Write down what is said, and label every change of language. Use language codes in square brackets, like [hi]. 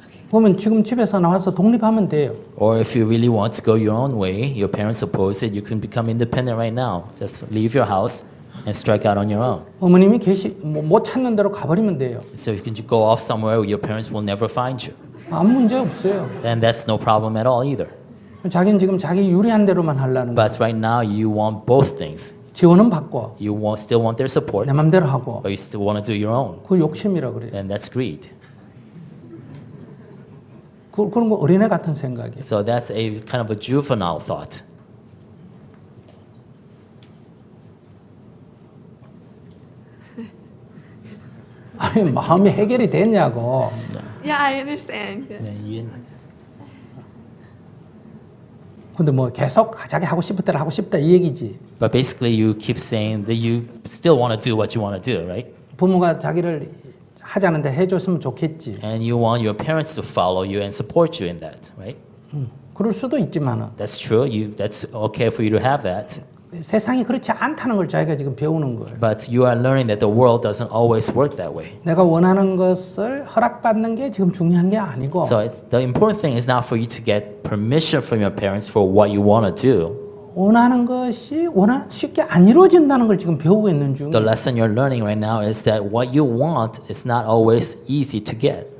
[ko] 보면 지금 집에서 나와서 독립하면 돼요. [en] Or if you really want to go your own way, your parents oppose it, you can become independent right now. Just leave your house and strike out on your own. [ko] 어머님이 못 찾는 대로 가버리면 돼요. [en] So you can go off somewhere where your parents will never find you. [ko] 아무 문제 없어요. [en] Then that's no problem at all either. [ko] 자기는 지금 자기 유리한 대로만 하려는 거예요. [en] But right now you want both things. [ko] 지원은 받고 [en] You still want their support, [ko] 내 맘대로 하고 [en] but you still want to do your own. [ko] 그 욕심이라 그래요. [en] And that's greed. [ko] 그런 거 어린애 같은 생각이에요. [en] So that's a kind of a juvenile thought. [ko] 아니 마음이 해결이 됐냐고. [en] Yeah, I understand. [ko] 근데 뭐 계속 자기 하고 싶을 대로 하고 싶다 이 얘기지. [en] But basically you keep saying that you still want to do what you want to do, right? [ko] 부모가 자기를 하자는데 해줬으면 좋겠지. [en] And you want your parents to follow you and support you in that, right? [ko] 그럴 수도 있지만은 [en] That's true. That's okay for you to have that. [ko] 세상이 그렇지 않다는 걸 자기가 지금 배우는 거예요. [en] But you are learning that the world doesn't always work that way. [ko] 내가 원하는 것을 허락받는 게 지금 중요한 게 아니고 [en] So the important thing is not for you to get permission from your parents for what you want to do. [ko] 원하는 것이 쉽게 안 이루어진다는 걸 지금 배우고 있는 중. [en] The lesson you're learning right now is that what you want is not always easy to get.